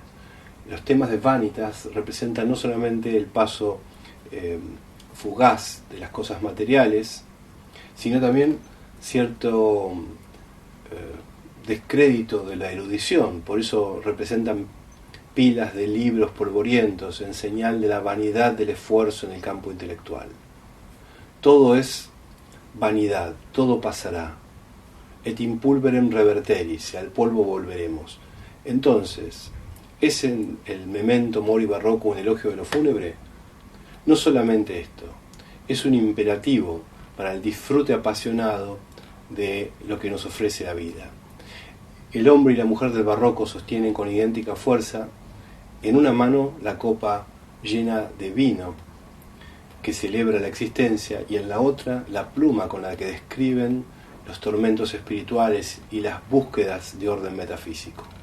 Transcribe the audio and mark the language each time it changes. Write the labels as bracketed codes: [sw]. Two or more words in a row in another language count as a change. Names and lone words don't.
[es] Los temas de Vanitas representan no solamente el paso fugaz de las cosas materiales, sino también cierto descrédito de la erudición. Por eso representan pilas de libros polvorientos en señal de la vanidad del esfuerzo en el campo intelectual. Todo es vanidad, todo pasará. [la] Et impulverem reverteris, [es] al polvo volveremos. Entonces, ¿es en el [la] memento mori [es] barroco un elogio de lo fúnebre? No solamente esto, es un imperativo para el disfrute apasionado de lo que nos ofrece la vida. El hombre y la mujer del barroco sostienen con idéntica fuerza en una mano la copa llena de vino que celebra la existencia y en la otra la pluma con la que describen los tormentos espirituales y las búsquedas de orden metafísico.